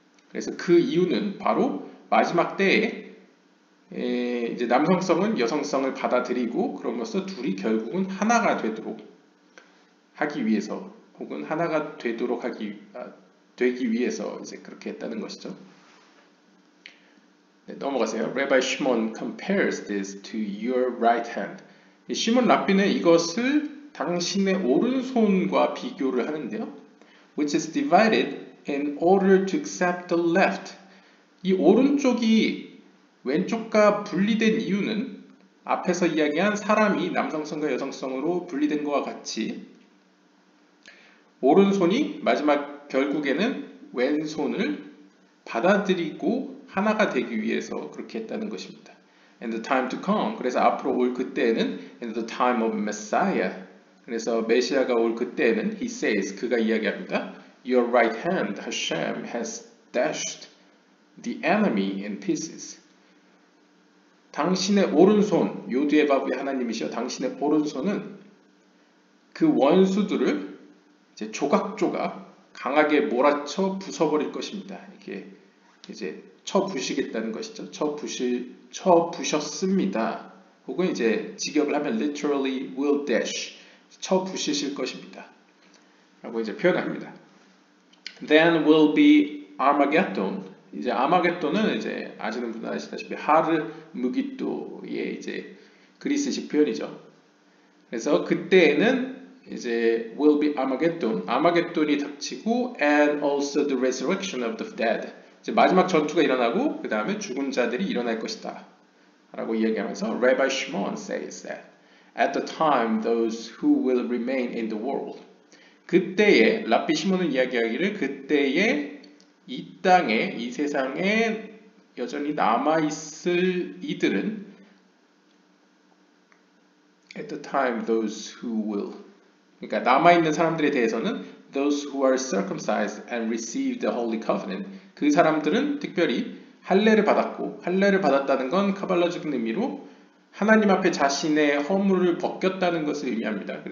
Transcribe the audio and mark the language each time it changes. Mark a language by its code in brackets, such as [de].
[ko] 그래서 그 이유는 바로 마지막 때에 이제 남성성은 여성성을 받아들이고 그럼으로써 둘이 결국은 하나가 되도록 하기 위해서 혹은 하나가 되도록 되기 위해서 이제 그렇게 했다는 것이죠. 네, 넘어가세요. [en] Rabbi Shimon compares this to your right hand. [ko] 시몬 랍비는 이것을 당신의 오른손과 비교를 하는데요. [en] Which is divided in order to accept the left. [ko] 이 오른쪽이 왼쪽과 분리된 이유는 앞에서 이야기한 사람이 남성성과 여성성으로 분리된 것과 같이 오른손이 마지막 결국에는 왼손을 받아들이고 하나가 되기 위해서 그렇게 했다는 것입니다. [en] And the time to come. [ko] 그래서 앞으로 올 그때에는 [en] in the time of Messiah. [ko] 그래서 메시아가 올 그때에는 [en] he says [ko] 그가 이야기합니다. [en] Your right hand, Hashem, has dashed the enemy in pieces. [ko] 당신의 오른손, 요드의 바브의 하나님이시여 당신의 오른손은 그 원수들을 이제 조각조각 강하게 몰아쳐 부숴버릴 것입니다. 이렇게 이제 쳐부시겠다는 것이죠. 쳐부셨습니다. 혹은 이제 직역을 하면 [en] literally will dash, [ko] 쳐부시실 것입니다. 라고 이제 표현합니다. [en] Then will be Armageddon. [ko] 이제 아마겟돈은 이제 아시는 분은 아시다시피 하르무기또의 이제 그리스식 표현이죠. 그래서 그때에는 이제 [en] will be Armageddon, [ko] 아마겟돈이 닥치고 [en] and also the resurrection of the dead. [ko] 이제 마지막 전투가 일어나고 그 다음에 죽은 자들이 일어날 것이다. 라고 이야기하면서 [en] Rabbi Shimon says that at the time those who will remain in the world. [ko] 그때에 랍비 시몬은 이야기하기를 그때에 이 땅에 이 세상에 여전히 남아있을 이들은 [en] at the time those who will [ko] 그러니까 남아있는 사람들에 대해서는 [en] those who are circumcised and received the holy covenant [ko] 그 사람들은 특별히 할례를 받았고 할례를 받았다는 건 카발라적인 의미로 하나님 앞에 자신의 허물을 벗겼다는 것을 의미합니다.